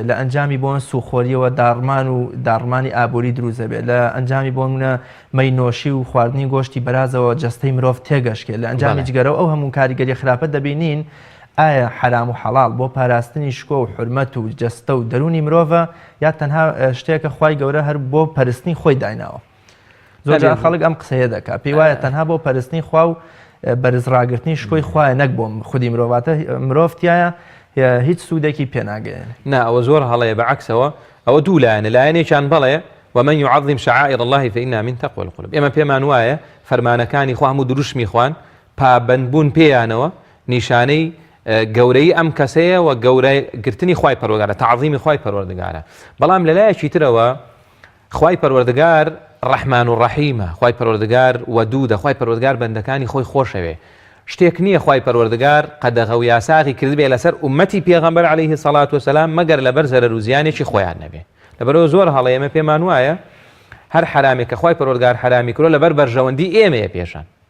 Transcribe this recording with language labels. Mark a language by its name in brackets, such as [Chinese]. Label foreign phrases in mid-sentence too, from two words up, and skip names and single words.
[Central Kurdish] لە ئەنجامی بۆن سوخۆریەوە داڕمان و داڕمانی ئابووری دروست دەبێت لە ئەنجامی بۆ نمونە مەینۆشی و خواردنی گۆشتی بەرازەوە جەستەی مرۆڤ تێگەشکێت لە ئەنجامی جگەرەوە ئەو هەموو کاریگەری خراپە دەبینین ئایا حرام و حەڵاڵ بۆ پاراستنی شکۆ و حرمەت و جەستە و دەرونی مرۆڤە یا تەنها شتێکە خوای گەورە هەر بۆ پەرستنی خۆی دایناوە زۆر خەڵک ئەم قسەیە دەکات پێی وایە تەنها بۆ پەرستنی خوا و بەرزڕاگرتنی شکۆی خوایە نەک بۆ خودی مرۆڤاتە مرۆڤتیایە هیچ سوودێکی پێناگەێن نا ئەوە زۆر هەڵەیە بەعکسەوە ئەوە دوو لایەنە لایەنێکیان بەڵێ [Arabic] ومن يعظم شعائر الله فإنها من تقوى القلوب [Central Kurdish] ئێمە پێمان وایە فەرمانەکانی خوا هەموو دروشمی خوان پابندبوون پێیانەوە نیشانەی گەورەی ئەم کەسەیە و گەورەگرتنی خوای پەروەردگارە تعظیمی خوای پەروەردگارە بەڵام لەلایەکی ترەوە خوای پەروەردگار ڕەحمان و ڕەحیمە خوای پەروەردگار وەدوودە خوای پەروەردگار بەندەکانی خۆی خۆشەوێ شتێک نییە خوای پەروەردگار قەدەغە و یاساغی کردبێ لەسەر ئومەتی پێغەمبەر [Arabic] عەلەیهی سەڵات وسەلام [Central Kurdish] مەگەر لەبەر زەرەر و زیانێکی خۆیان نەبێ لەبەرەوە زۆر هەڵە ئێمە پێمان وایە هەر حرامێک کە خوای پەروەردگار حرامی کردووە لەبەر بەرژەوەندی ئێمەیە پێشان